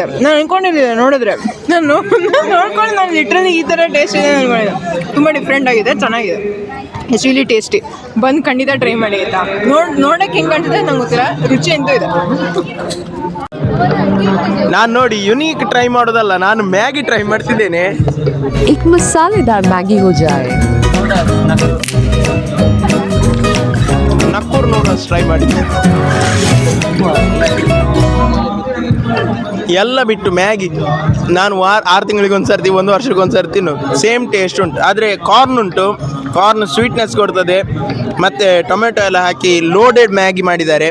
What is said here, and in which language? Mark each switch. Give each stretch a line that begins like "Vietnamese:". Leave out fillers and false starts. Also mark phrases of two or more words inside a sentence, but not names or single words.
Kannada: ನಾನು ಅನ್ಕೊಂಡಿದ್ದೆ ನೋಡಿದ್ರೆ, ನೋಡ್ಕೊಂಡು ನಾನು ಲಿಟ್ರಲಿ ಈ ಥರ ಟೇಸ್ಟ್ ಇದೆ ಅನ್ಕೊಂಡಿದ್ದೆ. ತುಂಬ ಡಿಫ್ರೆಂಟ್ ಆಗಿದೆ, ಚೆನ್ನಾಗಿದೆ,
English: it's really tasty.
Kannada: ಬಂದು ಖಂಡಿತ ಟ್ರೈ ಮಾಡಿ ಆಯ್ತಾ. ನೋಡಕ್ಕೆ ಹೆಂಗೆ ಕಾಣ್ತಿದೆ ನಂಗೆ ಗೊತ್ತಿಲ್ಲ, ರುಚಿ ಅಂತೂ ಇದೆ. ನಾನು ನೋಡಿ ಯುನೀಕ್ ಟ್ರೈ ಮಾಡೋದಲ್ಲ, ನಾನು ಮ್ಯಾಗಿ ಟ್ರೈ ಮಾಡ್ತಿದ್ದೇನೆ.
Hindi: एक मसालेदार मैगी हो जाए.
Kannada: ನಕ್ಕೂರ್ ನೂಡಲ್ಸ್ ಟ್ರೈ ಮಾಡಿದ್ದೆ. ಎಲ್ಲ ಬಿಟ್ಟು ಮ್ಯಾಗಿ ನಾನು 6 ತಿಂಗಳಿಗೆ ಒಂದ್ಸರ್ತಿ, 1 ವರ್ಷಕ್ಕೆ ಒಂದ್ಸರ್ತಿ ತಿನ್ನೋದು.
English: same taste
Kannada: ಉಂಟು. ಆದರೆ ಕಾರ್ನ್ ಉಂಟು,
English: corn sweetness
Kannada: ಕೊಡ್ತದೆ, ಮತ್ತು ಟೊಮೆಟೊ ಎಲ್ಲ ಹಾಕಿ ಲೋಡೆಡ್ ಮ್ಯಾಗಿ ಮಾಡಿದ್ದಾರೆ.